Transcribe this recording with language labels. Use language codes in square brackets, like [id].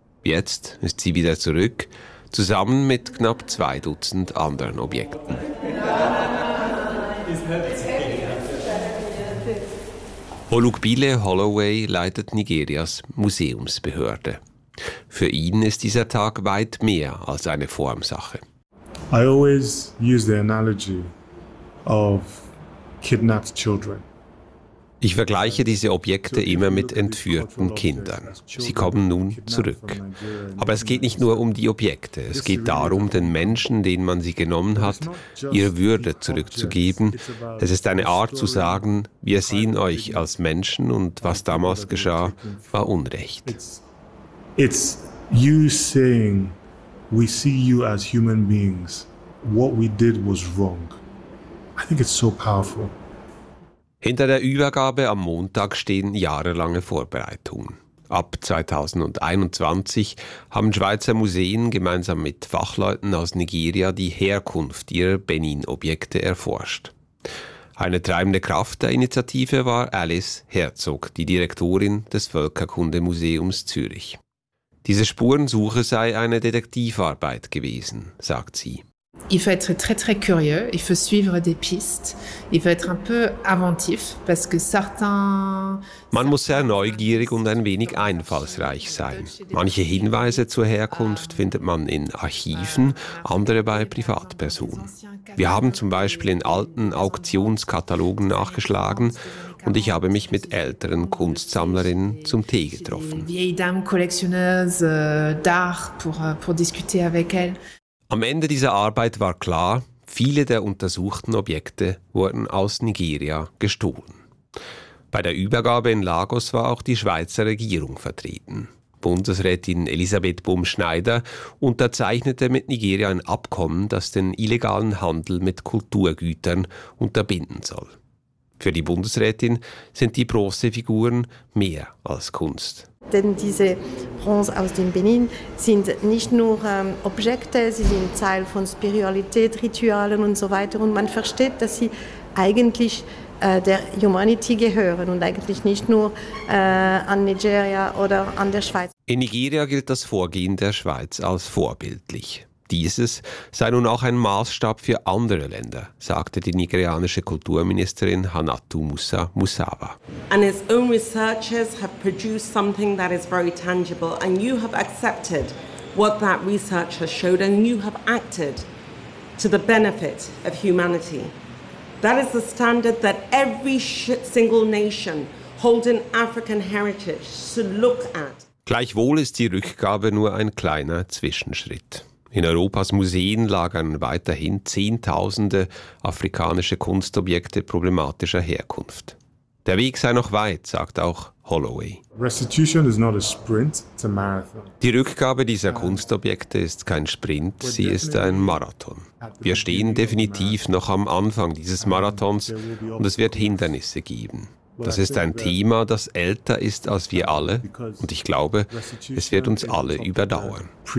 [de] Jetzt ist sie wieder zurück, zusammen mit knapp 2 Dutzend anderen Objekten. Olukbile Holloway leitet Nigerias Museumsbehörde. Für ihn ist dieser Tag weit mehr als eine Formsache. [en] I always use the analogy of kidnapped children. [de] Ich vergleiche diese Objekte immer mit entführten Kindern. Sie kommen nun zurück. Aber es geht nicht nur um die Objekte. Es geht darum, den Menschen, denen man sie genommen hat, ihre Würde zurückzugeben. Es ist eine Art zu sagen, wir sehen euch als Menschen und was damals geschah, war Unrecht. [en] It's you saying, we see you as human beings. What we did was wrong. I think it's so powerful. [de] Hinter der Übergabe am Montag stehen jahrelange Vorbereitungen. Ab 2021 haben Schweizer Museen gemeinsam mit Fachleuten aus Nigeria die Herkunft ihrer Benin-Objekte erforscht. Eine treibende Kraft der Initiative war Alice Herzog, die Direktorin des Völkerkundemuseums Zürich. Diese Spurensuche sei eine Detektivarbeit gewesen, sagt sie. [fr] Il faut être très très curieux, il faut suivre des pistes, il faut être un peu inventif parce que certains. [de] Man muss sehr neugierig und ein wenig einfallsreich sein. Manche Hinweise zur Herkunft findet man in Archiven, andere bei Privatpersonen. Wir haben zum Beispiel in alten Auktionskatalogen nachgeschlagen und ich habe mich mit älteren Kunstsammlerinnen zum Tee getroffen. [fr] Vieille dame collectionneuse d'art pour discuter avec elle. [de] Am Ende dieser Arbeit war klar, viele der untersuchten Objekte wurden aus Nigeria gestohlen. Bei der Übergabe in Lagos war auch die Schweizer Regierung vertreten. Bundesrätin Elisabeth Bohm-Schneider unterzeichnete mit Nigeria ein Abkommen, das den illegalen Handel mit Kulturgütern unterbinden soll. Für die Bundesrätin sind die Bronzefiguren mehr als Kunst. Denn diese Bronze aus dem Benin sind nicht nur Objekte, sie sind Teil von Spiritualität, Ritualen und so weiter. Und man versteht, dass sie eigentlich der Humanity gehören und eigentlich nicht nur an Nigeria oder an der Schweiz. In Nigeria gilt das Vorgehen der Schweiz als vorbildlich. Dieses sei nun auch ein Maßstab für andere Länder, sagte die nigerianische Kulturministerin Hanatu Musa Musawa. [en] And its own researchers have produced something that is very tangible, and you have accepted what that research has showed, and you have acted to the benefit of humanity. That is the standard that every single nation holding African heritage should look at. [de] Gleichwohl ist die Rückgabe nur ein kleiner Zwischenschritt. In Europas Museen lagern weiterhin Zehntausende afrikanische Kunstobjekte problematischer Herkunft. Der Weg sei noch weit, sagt auch Holloway. [en] Restitution is not a sprint, it's a marathon. [de] Die Rückgabe dieser Kunstobjekte ist kein Sprint, sie ist ein Marathon. Wir stehen definitiv noch am Anfang dieses Marathons und es wird Hindernisse geben. Das ist ein Thema, das älter ist als wir alle, und ich glaube, es wird uns alle überdauern.